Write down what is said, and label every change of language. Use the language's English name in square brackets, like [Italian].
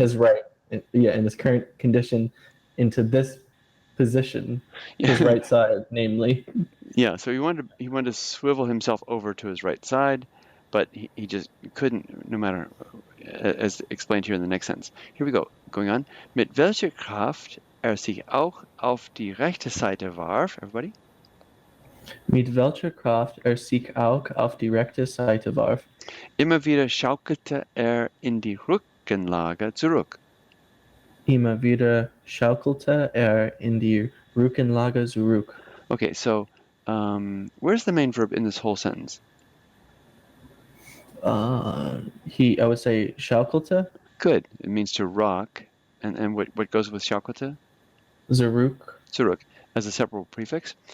[English] In his current condition into this position, his right side, namely. Yeah, so he wanted to swivel himself over to his right side, but he just couldn't, no matter, as explained here in the next sentence. Here we go, going on. [German] Mit welcher Kraft sich auch auf die rechte Seite warf, [English] everybody? [German] Mit welcher Kraft sich auch auf die rechte Seite warf. Immer wieder schaukelte in die Rückenlage zurück. Immer wieder schaukelte in die Rückenlage zurück. [English] Okay, so where's the main verb in this whole sentence? I would say schaukelte. Good. It means to rock. And what goes with schaukelte? [German] Zurück. [English] As a separate prefix.